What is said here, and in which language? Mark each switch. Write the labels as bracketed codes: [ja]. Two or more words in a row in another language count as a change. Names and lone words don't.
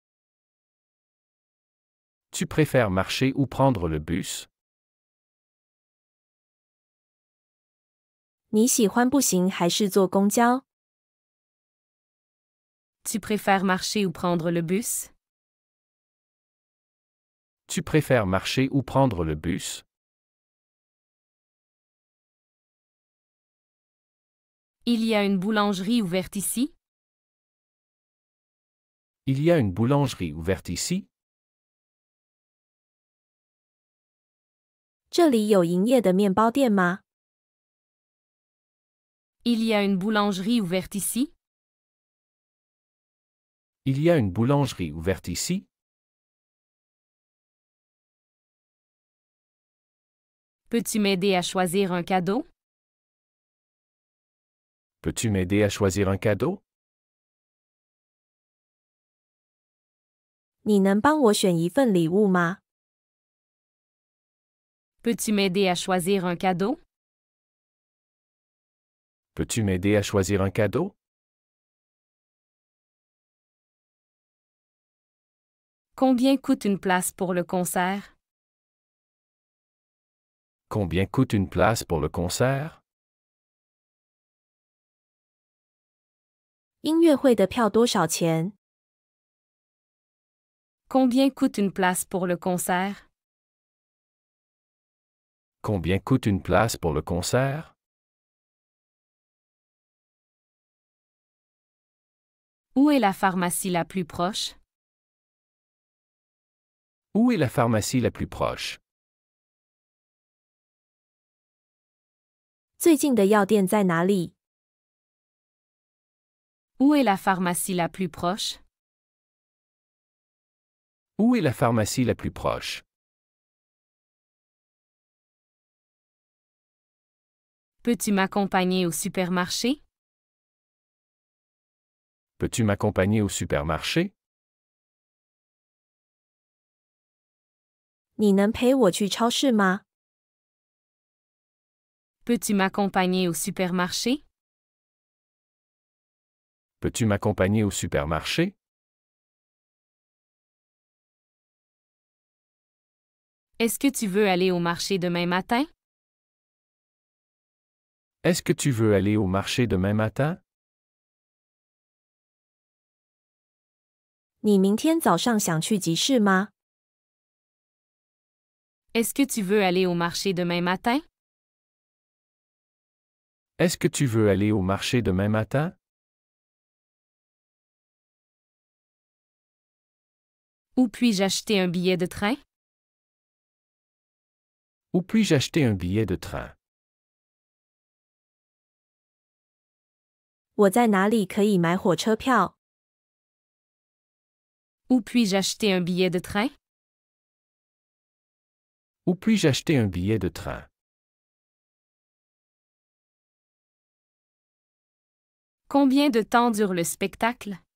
[fr] Tu préfères marcher ou prendre le bus? [zh] 你喜欢步行还是坐公交？ [fr] Tu préfères marcher ou prendre le bus? Tu préfères marcher ou prendre le bus? Il y a une boulangerie ouverte ici? Il y a une boulangerie ouverte ici? [zh] 这里有营业的面包店吗？ [fr] Il y a une boulangerie ouverte ici? Il y a une boulangerie ouverte ici? Peux-tu m'aider à choisir un cadeau? Peux-tu m'aider à choisir un cadeau? [zh] 你能帮我选一份礼物吗？ [fr] Peux-tu m'aider à choisir un cadeau? Peux-tu m'aider à choisir un cadeau? Combien coûte une place pour le concert? Combien coûte une place pour le concert? [zh] 音乐会的票多少钱？ [fr] Combien coûte une place pour le concert? Combien coûte une place pour le concert? Où est la pharmacie la plus proche? Où est la pharmacie la plus proche? [zh] 最近的药店在哪里？ [fr] Où est la pharmacie la plus proche? Où est la pharmacie la plus proche? Peux-tu m'accompagner au supermarché? Peux-tu m'accompagner au supermarché? [zh] 你能陪我去超市吗？ [fr] Peux-tu m'accompagner au supermarché? Peux-tu m'accompagner au supermarché? Est-ce que tu veux aller au marché demain matin? Est-ce que tu veux aller au marché demain matin? [zh] 你明天早上想去集市吗？ [fr] Est-ce que tu veux aller au marché demain matin? Est-ce que tu veux aller au marché demain matin? Où puis-je acheter un billet de train? Où puis-je acheter un billet de train? [zh] 我在哪里可以买火车票？ [fr] Où puis-je acheter un billet de train? Où puis-je acheter un billet de train? Combien de temps dure le spectacle?